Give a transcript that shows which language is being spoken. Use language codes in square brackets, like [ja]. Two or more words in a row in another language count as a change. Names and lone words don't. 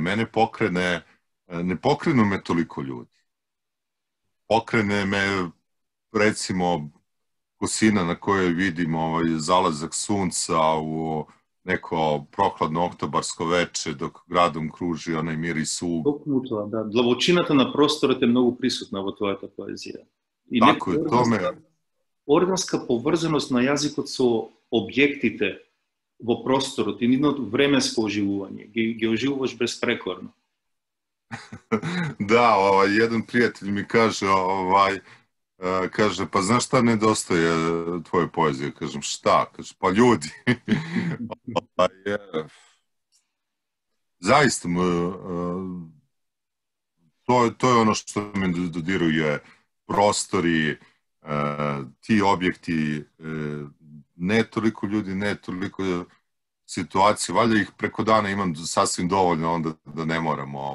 [sr] Ne pokrenu me toliko ljudi. Pokrene me, recimo, kosina na kojoj vidim zalazak sunca u neko prohladno oktobarsko veče dok gradom kruži onaj miris uglja. [mk] Да, длабочината на просторот е многу присутна во твојата поезија. И така е, томе... Органска поврзаност на јазикот со објектите во просторот и нивното временско оживување. Ги оживуваш безпрекорно. [sr] Da, jedan prijatelj mi kaže, pa znaš šta nedostaje tvoje poezije? Kažem, šta? Kaže, pa ljudi. Zaista, to je ono što me dodiruje, prostori, ti objekti, ne toliko ljudi, ne toliko situacije, valjda ih preko dana imam sasvim dovoljno onda da ne moram